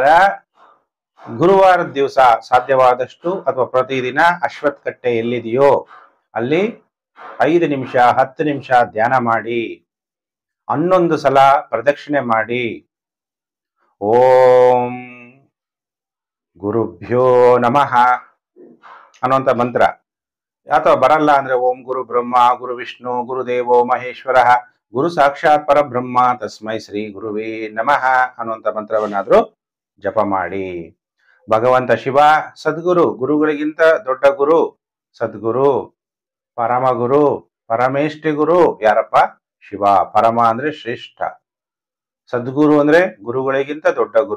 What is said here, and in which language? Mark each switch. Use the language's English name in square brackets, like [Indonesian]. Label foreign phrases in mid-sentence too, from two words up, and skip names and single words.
[Kannada] ಗುರುವಾರದ ದಿವಸ ಸಾಧ್ಯವಾದಷ್ಟು ಅಥವಾ ಪ್ರತಿದಿನ ಅಶ್ವತ್ಥ ಕಟ್ಟೆ ಎಲ್ಲಿದೆಯೋ ಅಲ್ಲಿ 5 ನಿಮಿಷ 10 ನಿಮಿಷ ಧ್ಯಾನ ಮಾಡಿ, 11 ಸಲ ಪ್ರದಕ್ಷಿಣೆ ಮಾಡಿ, [Sanskrit] ॐ गुरुभ्यो नमः [Kannada] ಅನ್ನುವಂಥ ಮಂತ್ರ, ಅಥವಾ ಬರಲ್ಲ ಅಂದ್ರೆ [Sanskrit] ॐ गुरु ब्रह्म गुरु विष्णु गुरुदेवो महेश्वर गुरु साक्षात् परब्रह्म तस्मै श्री गुरुवे नमः [Kannada] ಅನ್ನುವಂಥ ಮಂತ್ರವನ್ನಾದ್ರೂ ಜಪ ಮಾಡಿ. ಭಗವಂತ ಶಿವ ಸದ್ಗುರು, ಗುರುಗಳಿಗಿಂತ ದೊಡ್ಡ ಗುರು ಸದ್ಗುರು, ಪರಮಗುರು ಪರಮೇಷ್ಠಿ ಗುರು ಯಾರಪ್ಪ? ಶಿವ. ಪರಮ ಅಂದ್ರೆ ಶ್ರೇಷ್ಠ, ಸದ್ಗುರು ಅಂದ್ರೆ ಗುರುಗಳಿಗಿಂತ ದೊಡ್ಡ ಗುರು.